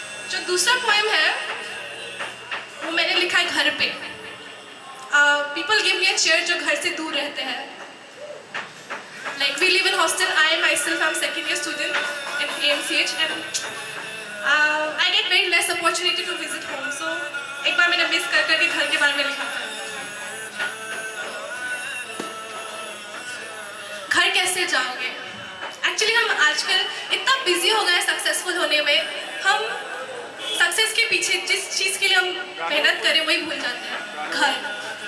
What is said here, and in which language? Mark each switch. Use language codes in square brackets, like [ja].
[hi] जो दूसरा पोएम है वो मैंने लिखा है घर पे। [en] People give me a chair [hi] जो घर से दूर रहते हैं। [en] Like we live in hostel. I myself am second year student in AMCH and I get very less opportunity to visit home. [hi] So एक बार मैंने मिस कर करके घर के बारे में लिखा था। घर कैसे जाओगे? Actually हम आजकल इतना बिजी हो गए सक्सेसफुल होने में, हम सक्सेस के पीछे जिस चीज़ के लिए हम मेहनत करें वही भूल जाते हैं, घर।